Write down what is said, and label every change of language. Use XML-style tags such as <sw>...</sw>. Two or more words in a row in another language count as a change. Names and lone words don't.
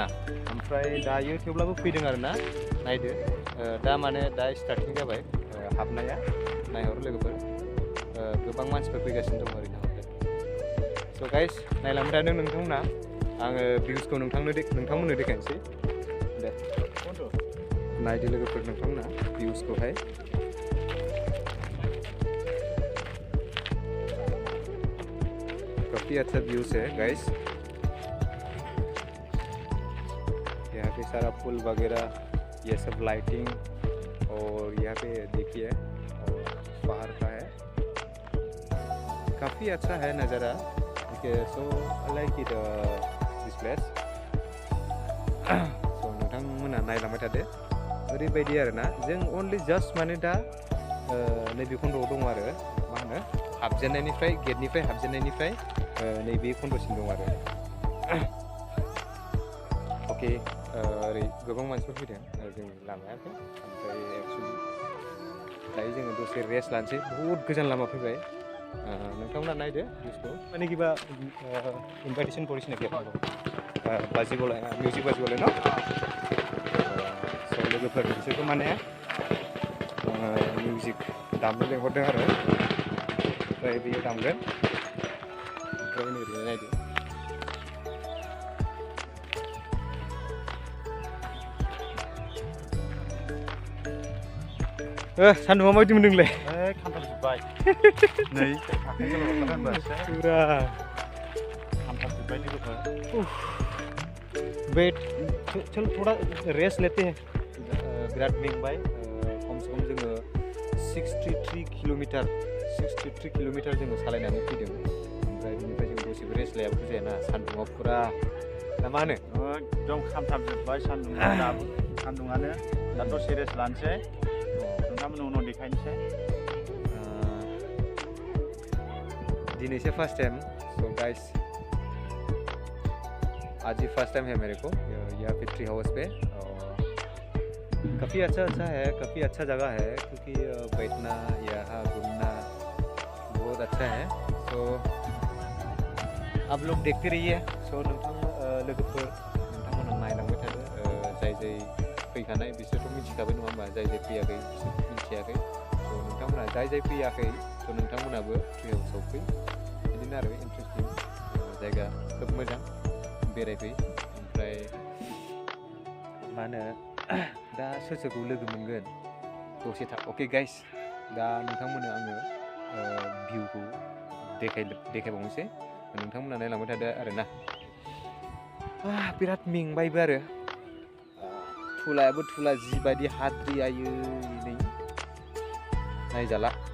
<brx>ओमफ्राय दायो थेवब्लाबो फैदों आरोना। नायदो दा माने दा स्टार्टिं जाबाय हाबनाया। नायहर लोगोफोर गोबां मानसिफोर फैगासिनो दं ओरैनो।</brx> <en>So guys</en> <brx>नायलांबाय थादों नोंथांमोना। आङो भिउसखौ नोंथांमोननो देखायनोसै। दे नायदो लोगोफोर नोंथांमोना भिउसखौहाय।</brx> <hi>काफ़ी अच्छा व्यूज है गाइस। यहाँ पे सारा फूल वगैरह ये सब लाइटिंग और यहाँ पे देखिए और बाहर का है। काफ़ी अच्छा है नज़ारा।</hi> <en>Okay, so I like it this place.</en> <brx>So नोंथांमोना नायलांबाय थादो। ओरैबायदि आरोना जों</brx> <en>only just</en> <brx>माने दा नैबे खन्द'आव दङ आरो मा होनो हाबजेननायनिफ्राय गेटनिफ्राय हाबजेननायनिफ्राय नैबे खन्द'सिम दं आरो। अके ओरै गोबां मानसिफोर फैदों जोंनि लामायावहाय। ओमफ्राय एक्चुअलि दायो जोङो दसे रेस्ट लानोसै। बहुद गोजान लामा फैबाय। नोंथांमोना नायदो भिउसखौ।</brx> <as>মানে কিবা ইনভাইটেশন কৰিছে নেকি আপোনালোকক? বাজিবলৈ মিউজিক বাজিবলৈ ন?</as> <brx>स' लोगोफोर बिसोरखौ माने मिउजिक दामनो लेंहरदों आरो। ओमफ्राय बियो दामगोन। ओमफ्राय नै ओरैनो नायदो। सान्दुंआ माबायदि मोनदोंलै? खामथाबजोब्बाय। नै आखाइजों ल'खानांबासो पुरा खामथाबजोब्बाय लोगोफोर।</brx> <hi>वेट चल थोड़ा रेस्ट लेते हैं।</hi> <brx>बिराद मेंबाय।</brx> <hi>कम से कम</hi> <brx>जोङो 63 किल'मिटार जोङो सालायनानै फैदों। ओमफ्राय बिनिफ्राय जों दसेबो रेस्ट लायाबाबो जायाना सान्दुंआ पुरा ना मा होनो? एकदम खामथाबजोब्बाय सान्दुङानो। दा दसे रेस्ट लानोसै। नोंथांमोननो उनाव देखायनोसै।</brx> <en>दिनै से first time. So guys</en> <hi>आज ही</hi> <en>first time</en> <hi>है मेरे को यहाँ पे</hi> <en>tree house</en> <hi>पे। काफ़ी अच्छा है, काफ़ी अच्छा जगह है क्योंकि बैठना यहाँ घूमना बहुत अच्छा है। सो आप लोग देखते रहिए।</hi> <brx>सो लोगोफोर नोंथांमोना नायलांबाय थादो। जाय फैखानाय बिसोरथ' मिथिखाबाय नङा होमबा? जाय फैयाखै बिसोर मिथियाखै। स' नोंथांमोना जाय फैयाखै स' नोंथांमोनाबो ट्री हाउसआव फै। बिदिनो आरो इन्टारेस्टिं जायगा खोब मोजां बेरायफै ओमफ्राय मा होनो दा सोर सोरखौ लोगो मोनगोन दसे</brx> <en>okay guys</en> <brx>दा नोंथांमोननो आङो भिउखौ देखायबावनोसै नोंथांमोना नायलांबाय थादो आरोना बिराद मेंबायबो आरो थुलायाबो थुला जिबायदि हाद्रि आयै नै नायजाला</brx>